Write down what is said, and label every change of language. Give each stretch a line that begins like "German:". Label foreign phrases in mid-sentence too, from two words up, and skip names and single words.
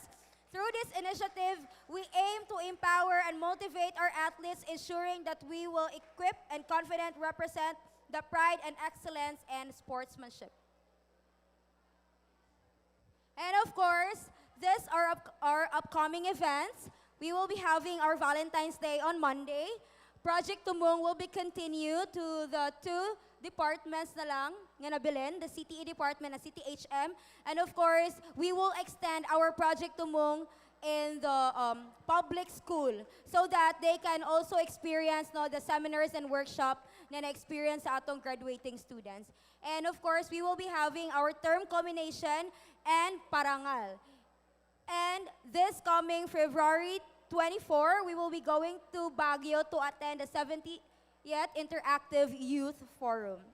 English: Through this initiative, we aim to empower and motivate our athletes, ensuring that we will equip and confident represent the pride and excellence and sportsmanship. And of course, these are our upcoming events. We will be having our Valentine's Day on Monday. Project Tumong will be continued to the 2 departments
Cebuano: na lang nga nabilin,
English: the CTE department and CTHM. And of course, we will extend our Project Tumong in the public school so that they can also experience the seminars and workshop
Cebuano: na na-experience sa atong
English: graduating students. And of course, we will be having our term culmination and parangal. And this coming February 24, we will be going to Baguio to attend the 70th Interactive Youth Forum.